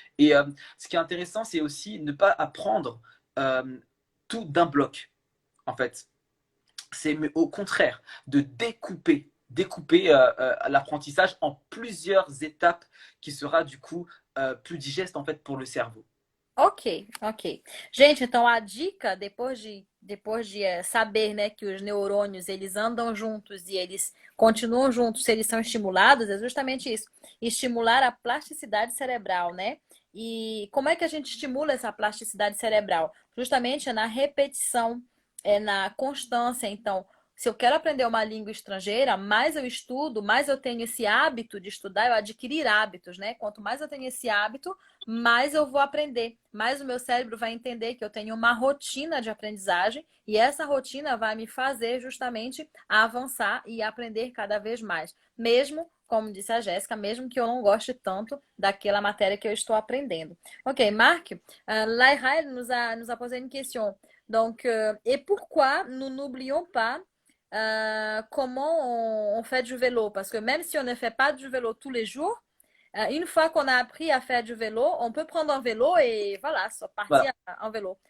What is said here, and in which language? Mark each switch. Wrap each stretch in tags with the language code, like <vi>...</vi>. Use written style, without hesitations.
<fr>Et ce qui est intéressant, c'est aussi ne pas apprendre tout d'un bloc, en fait. C'est au contraire de découper l'apprentissage en plusieurs étapes qui sera du coup plus digeste en fait pour le cerveau. Ok, ok.</fr> <pt>Gente, então a dica, depois de saber, né, que os neurônios, eles andam juntos e eles continuam juntos se eles são estimulados, é justamente isso. Estimular a plasticidade cerebral, né? E como é que a gente estimula essa plasticidade cerebral? Justamente na repetição, na constância. Então, se eu quero aprender uma língua estrangeira, mais eu estudo, mais eu tenho esse hábito de estudar, eu adquirir hábitos, né? Quanto mais eu tenho esse hábito, mais eu vou aprender, mais o meu cérebro vai entender que eu tenho uma rotina de aprendizagem e essa rotina vai me fazer justamente avançar e aprender cada vez mais. Mesmo, como disse a Jéssica, mesmo que eu não goste tanto daquela matéria que eu estou aprendendo.</pt> <fr>Ok, Marc, Laira nous a posé une question. Donc, et pourquoi nous n'oublions pas comment on fait du vélo? Parce que même si on ne fait pas du vélo tous les jours, une fois qu'on a appris à faire du vélo, on peut prendre un vélo et voilà, partir en vélo.</fr>